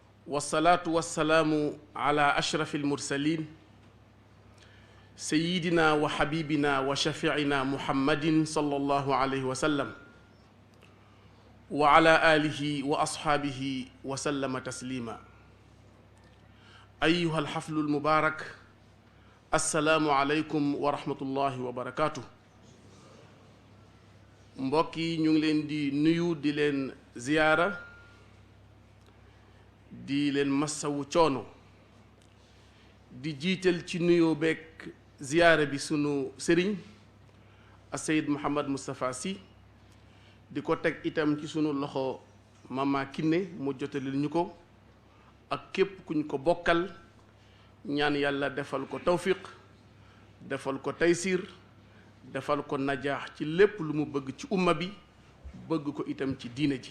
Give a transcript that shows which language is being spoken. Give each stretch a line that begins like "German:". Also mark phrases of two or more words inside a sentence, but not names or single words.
Arabic: والصلاة والسلام على أشرف المرسلين سيدنا وحبيبنا وشفيعنا محمد صلى الله عليه وسلم وعلى آله وأصحابه وسلم تسليما. أيها الحفل المبارك، السلام عليكم ورحمة الله وبركاته.
Wolof: mbokk yi ñu ngi leen di nuyu di leen ziyaara di leen massawu coono di jiital ci nuyoo beeg ziyaara bi sunu sëriñ Seyd Mouhamed Moustapha Sy di ko teg itam ci sunu loxo Mama Kiné mu jotalil ñu ko ak képp kuñ ko bokkal ñaan yàlla defal ko tawfiq defal ko taysir defal ko najaax ci lépp lu mu bëgg ci umma bi bëgg ko itam ci diine ji.